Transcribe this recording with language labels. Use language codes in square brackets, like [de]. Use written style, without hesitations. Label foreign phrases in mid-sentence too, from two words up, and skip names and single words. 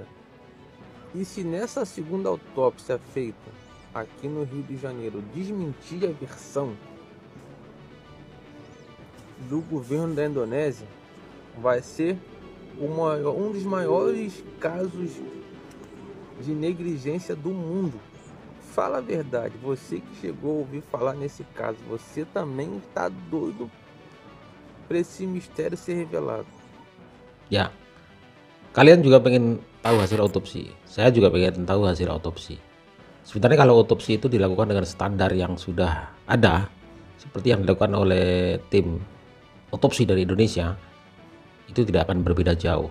[pt] E se nessa segunda autópsia feita aqui no Rio de Janeiro desmentir a versão do governo da Indonésia, vai ser um dos maiores casos de negligência do mundo. Fala a verdade, você que chegou a ouvir falar nesse caso, você também está doido para esse mistério ser revelado. [id] Ya, kalian juga pengen tahu hasil otopsi. Saya juga pengen tahu hasil otopsi. Sebenarnya kalau otopsi itu dilakukan dengan standar yang sudah ada, seperti yang dilakukan oleh tim otopsi dari Indonesia, itu tidak akan berbeda jauh.